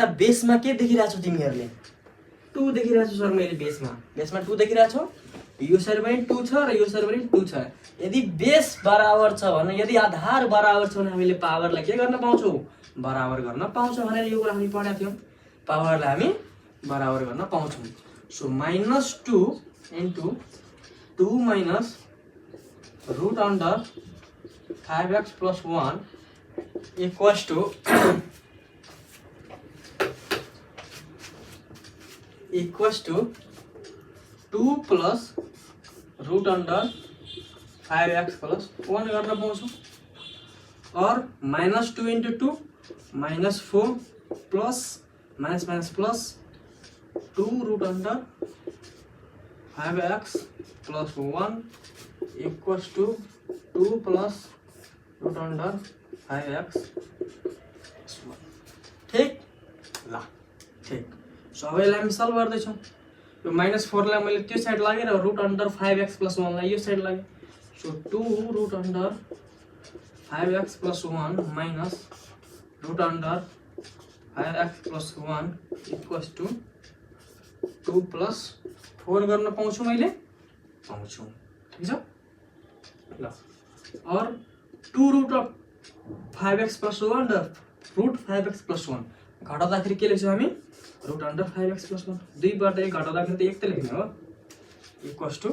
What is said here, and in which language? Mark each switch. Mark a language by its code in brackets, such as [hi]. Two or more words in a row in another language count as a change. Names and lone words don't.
[ne] बेसमा के देखिरहेको छौ तिमीहरूले 2 देखिरहेको छु सर मैले बेसमा 2 देखिरहेको छौ यो साइड पनि 2 छ र यो साइड पनि 2 छ यदि बेस बराबर छ भने यदि आधार बराबर छ भने हामीले पावरलाई के गर्न पाउँछौँ बराबर गर्न पाउँछौँ भनेर यो कुरा हामी पढेका थियौँ पावरलाई हामी बराबर गर्न पाउँछौँ [en] so -2 into 2 minus root under 5x plus 1 equals to equals to 2 plus root under 5x plus 1 [ne] गर्न पाउँछौँ और [en] -2 into 2 -4 plus minus plus 2 root under 5x plus 1 equals to 2 plus root under 5x [ne] ठीक ल ठीक सो अब यसलाई हामी सल्भ गर्दैछौँ यो -4 लाई मैले त्यो साइड लागे र रूट [en] under 5x plus 1 [ne] लाई यो साइड लागे [en] so 2 root under 5x plus 1 minus root under 5x plus 1 equals to 2 plus 4 [ne] गर्न पाउँछु मैले पाउँछु ठीक छ ल और [en] 2 root of 5x plus 1 [ne] र [en] root 5x plus 1 [ne] घटाउँदाखेरि के लेख्छौँ हामी [en] root under 5x plus 1 [ne] 2 बाट 1 घटाउँदाखेरि त 1 त लेख्ने हो [en] equals to